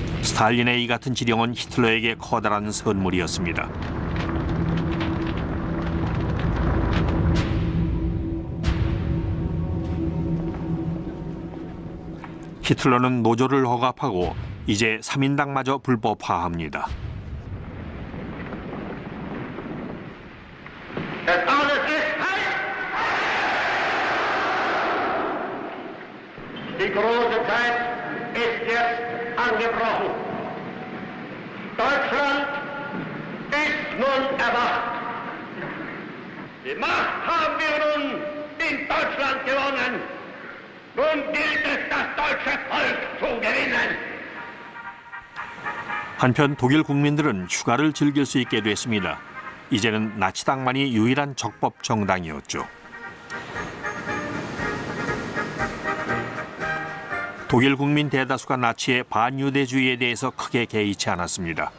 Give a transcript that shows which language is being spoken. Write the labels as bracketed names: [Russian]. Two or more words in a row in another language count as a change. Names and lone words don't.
[Korean] 스탈린의 이 같은 지령은 히틀러에게 커다란 선물이었습니다. 히틀러는 노조를 억압하고 이제 3인당마저 불법화합니다. [German] Die große Zeit ist jetzt angebrochen. Deutschland ist nun erwacht. Die Macht haben wir nun in Deutschland gewonnen. Nun gilt es, das deutsche Volk zu gewinnen. [Korean] 한편 독일 국민들은 휴가를 즐길 수 있게 됐습니다. 이제는 나치당만이 유일한 적법 정당이었죠. 독일 국민 대다수가 나치의 반유대주의에 대해서 크게 개의치 않았습니다.